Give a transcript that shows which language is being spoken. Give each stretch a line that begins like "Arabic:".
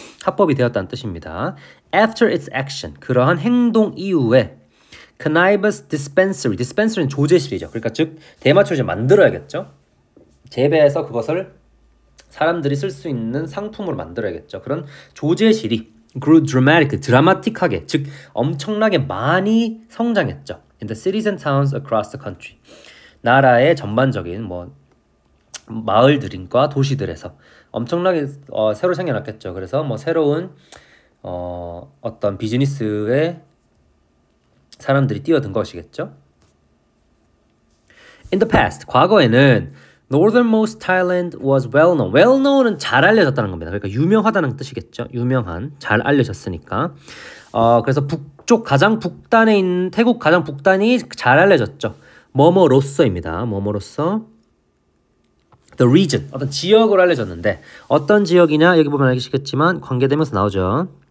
Korean: 합법이 되었다는 뜻입니다.
English: After its action,
Korean: 그러한 행동 이후에 cannabis dispensary는 조제실이죠. 그러니까 즉 대마초를 이제 만들어야겠죠. 재배해서 그것을 사람들이 쓸 수 있는 상품으로 만들어야겠죠. 그런 조제실이 grew 드라마틱하게, 즉 엄청나게 많이 성장했죠.
English: In the cities and towns across the country.
Korean: 나라의 전반적인 마을들과 도시들에서 엄청나게 새로 생겨났겠죠. 그래서 새로운 어떤 비즈니스에 사람들이 뛰어든 것이겠죠.
English: In the past,
Korean: 과거에는
English: northernmost Thailand was well known.
Korean: well known은 잘 알려졌다는 겁니다. 그러니까 유명하다는 뜻이겠죠. 유명한, 잘 알려졌으니까. 그래서 가장 북단에 있는 태국 가장 북단이 잘 알려졌죠. 뭐뭐로서입니다. 뭐뭐로서 the region, 어떤 지역으로 알려졌는데 어떤 지역이냐 여기 보면 알겠지만 관계대명사 나오죠.